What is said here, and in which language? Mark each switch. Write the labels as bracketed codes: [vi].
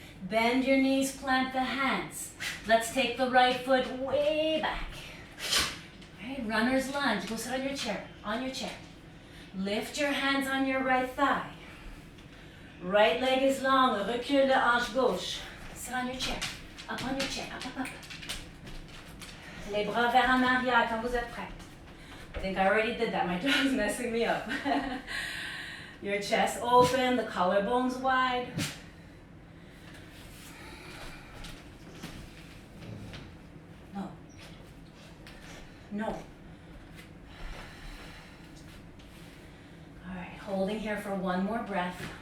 [en] Bend your knees, plant the hands. Let's take the right foot way back. All right, runner's lunge. Go sit on your chair, Lift your hands on your right thigh. Right leg is long, [fr] recule de hanche gauche. [en] Sit on your chair, up on your chair, up. [fr] Les bras vers en arrière quand vous êtes prêts. [en] I think I already did that, my jaw's messing me up. Your chest open, the collarbones wide. No. All right, holding here for one more breath.